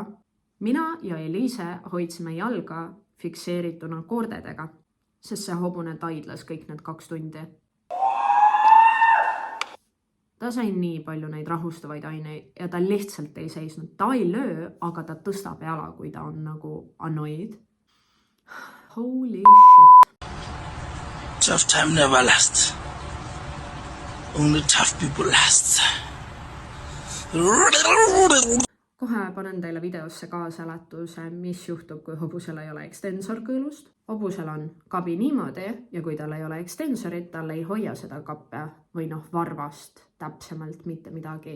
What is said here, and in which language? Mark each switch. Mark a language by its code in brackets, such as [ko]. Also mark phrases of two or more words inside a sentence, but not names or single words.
[et] Mina ja Eliise hoidsime jalga fikseerituna koordedega, sest see hobune taidlas kõik need 2 tundi. Ta sai nii palju neid rahustavaid aineid ja ta lihtsalt ei seisnud. Ta ei löö, aga ta tõstab jala, kui ta on nagu annoyed. [en] Holy shit. Tough time never lasts. Only tough people last. [et] Kohe panen teile videosse ka seletuse, mis juhtub, kui hobusel ei ole extensor kõõlust. Hobusel on kabi niimoodi ja kui tal ei ole extensorit, tal ei hoia seda kappe või varvast täpsemalt mitte midagi.